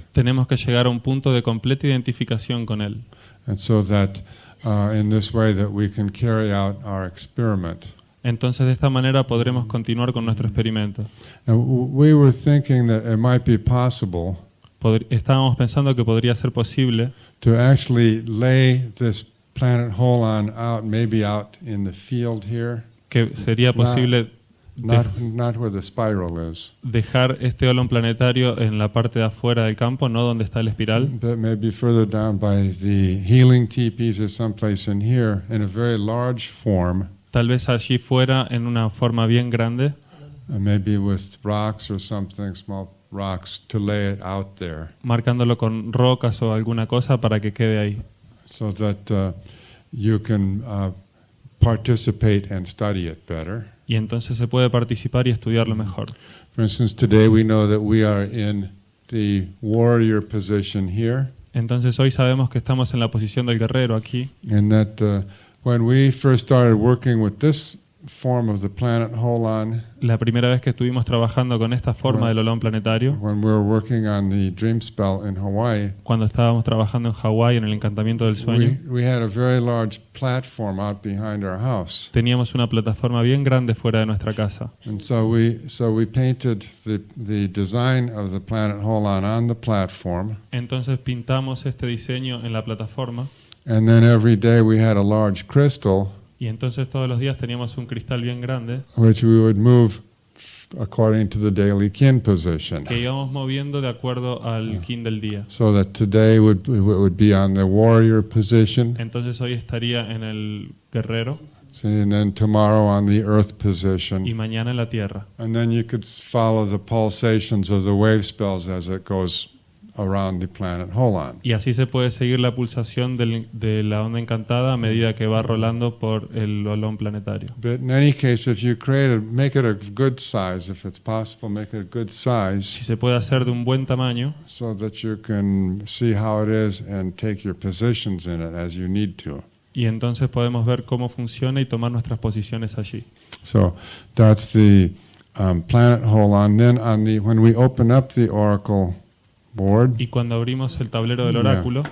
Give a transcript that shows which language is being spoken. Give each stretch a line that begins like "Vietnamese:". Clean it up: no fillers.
Spanish: tenemos que llegar a un punto de completa identificación con él.
English: And so that in this way that we can carry out our experiment.
Spanish: Entonces, de esta manera podremos continuar con nuestro experimento.
English: And we were thinking that it might be possible
Spanish: Estábamos pensando que podría ser posible
English: to actually lay this planet Holan out, maybe out in the field here,
Spanish: que sería posible
English: not where the spiral is,
Spanish: dejar este Olón planetario en la parte de afuera del campo, no donde está el espiral,
English: but maybe further down by the healing teepees or someplace in here in a very large form,
Spanish: tal vez allí fuera en una forma bien grande,
English: maybe with rocks or something, small rocks, to lay it out there,
Spanish: marcándolo con rocas o alguna cosa para que quede ahí,
English: so that you can participate and study it better.
Spanish: y entonces se puede participar y estudiarlo mejor.
English: For instance, today we know that we are in the warrior position here,
Spanish: Entonces hoy sabemos que estamos en la posición del guerrero aquí,
English: and that when we first started working with this form of the planet Holan,
Spanish: la primera vez que estuvimos trabajando con esta forma del Olón planetario,
English: when we were working on the dream spell in Hawaii,
Spanish: cuando estábamos trabajando en Hawái en el Encantamiento del Sueño,
English: we had a very large platform out behind our house.
Spanish: teníamos una plataforma bien grande fuera de nuestra casa.
English: And so we painted the design of the planet Holan on the platform,
Spanish: Entonces pintamos este diseño en la plataforma
English: and then every day we had a large crystal
Spanish: y entonces todos los días teníamos un cristal bien grande
English: which we would move according to the daily kin position.
Spanish: que íbamos moviendo de acuerdo al kin del día.
English: So that today would be on the warrior position,
Spanish: Entonces hoy estaría en el guerrero
English: and then tomorrow on the earth
Spanish: y
English: position.
Spanish: mañana en la tierra.
English: And then you could follow the pulsations of the wave spells as it goes around the planet Holan.
Spanish: Y así se puede seguir la pulsación de la onda encantada a medida que va rolando por el Olón planetario.
English: But in any case, if you make it a good size, if it's possible, make it a good size
Spanish: Si se puede hacer de un buen tamaño,
English: so that you can see how it is and take your positions in it as you need to.
Spanish: y entonces podemos ver cómo funciona y tomar nuestras posiciones allí.
English: So that's the planet hole on. Then when we open up the oracle board,
Spanish: Y cuando abrimos el tablero del oráculo,